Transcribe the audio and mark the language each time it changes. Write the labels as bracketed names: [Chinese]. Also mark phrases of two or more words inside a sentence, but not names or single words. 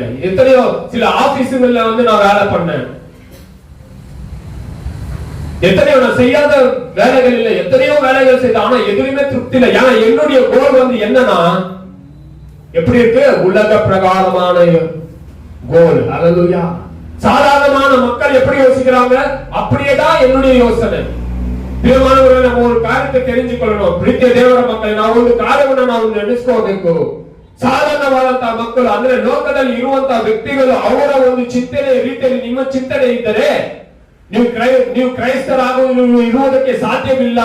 [Tamil] எத்தனையோ சில ஆபீஸுகள்ல வந்து நான் வேலை பண்ணேன். எத்தனையோ நான் செய்யாத வேலைகள் இல்லை, எத்தனையோ வேலைகள் செய்த, ஆனா எதுவுமே திருப்தி இல்லை. ஏன்னா என்னுடைய கோல் வந்து என்னன்னா, எப்படி இருக்கு, உலக பிரகாரமான கோல். அல்லேலூயா. சாதாரணமான மக்கள் எப்படி யோசிக்கிறாங்க அப்படியேதான் என்னுடைய யோசனை. [Kannada] ಪ್ರಿಯಮಾನವರೇ, ನಾವು ಒಂದು ಕಾರ್ಯಕ್ಕೆ ತಿಳಿದುಕೊಳ್ಳೋಣ. ಪ್ರೀತಿಯ ದೇವರ ಮಕ್ಕಳೇ, ನಾವು ಒಂದು ಕಾರ್ಯವನ್ನು ನಾವು ನೆನೆಸ್ಕೋಬೇಕು. ಸಾಧಾರಣವಾದಂತಹ ಮಕ್ಕಳು ಅಂದ್ರೆ ಲೋಕದಲ್ಲಿ ಇರುವಂತಹ ವ್ಯಕ್ತಿಗಳು ಅವರ ಒಂದು ಚಿಂತನೆ ರೀತಿಯಲ್ಲಿ ನಿಮ್ಮ ಚಿಂತನೆ ಇದ್ದರೆ ನೀವು ಕ್ರೈಸ್ತರಾಗುವುದಕ್ಕೆ ಸಾಧ್ಯವಿಲ್ಲ.